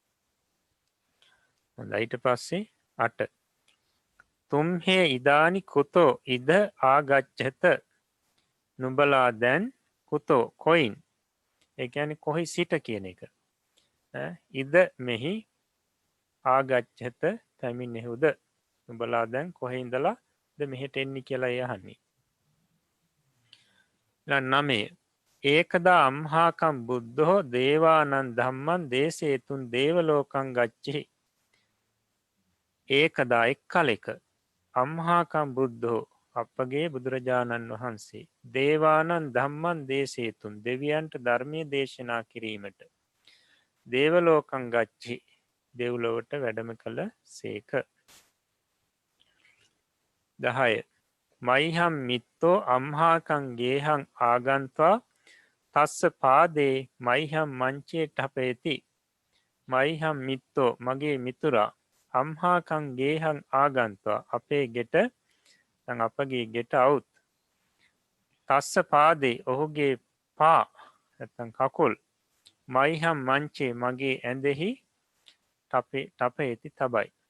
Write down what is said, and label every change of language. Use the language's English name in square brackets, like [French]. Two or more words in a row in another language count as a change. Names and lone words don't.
[Sinhala] ඊට පස්සේ 8 [Pali] තුම්හේ ඉදානි කුතෝ ඉද ආගච්ඡත [Sinhala] නුඹලා දැන් කුතෝ කොයින් ඒ කියන්නේ කොහි සිට කියන එක ඉද මෙහි ආගච්ඡත පැමිණෙහුද නුඹලා දැන් කොහේ ඉඳලා ද මෙහෙට එන්නේ කියලා යහන්නේ [Pali] 9 ඒකදා අම්හාකම් බුද්ධෝ දේවානන් ධම්මන් දේශේතුන් දේවලෝකං ගච්ඡේ ඒකදා එක්කලෙක අම්හාකම් බුද්ධෝ [Sinhala] අපගේ බුදුරජාණන් වහන්සේ [Pali] දේවානන් ධම්මන් දේශේතුන් [Sinhala] දෙවියන්ට ධර්මය දේශනා කිරීමට [Pali] දේවලෝකං ගච්ඡේ [Sinhala] දෙව්ලොවට වැඩම කළ සේක [Pali] 10 මයිහම් මිත්තෝ අම්හාකං ගේහං ආගන්ත්වා තස්ස පාදේ මයිහම් මංචේ ටපේති මයිහම් මිත්තෝ [Sinhala] මගේ මිතුරා [Pali] අම්හාකං ගේහං ආගන්තවා [Sinhala] අපේ ගෙට අපගේ ගෙට අවුත් [Pali] තස්ස පාදේ [Sinhala] ඔහුගේ පා නැත්නම් කකුල් [Pali] මයිහම් මංචේ [Sinhala] මගේ ඇඳෙහි [Pali] ටපේති තබයි.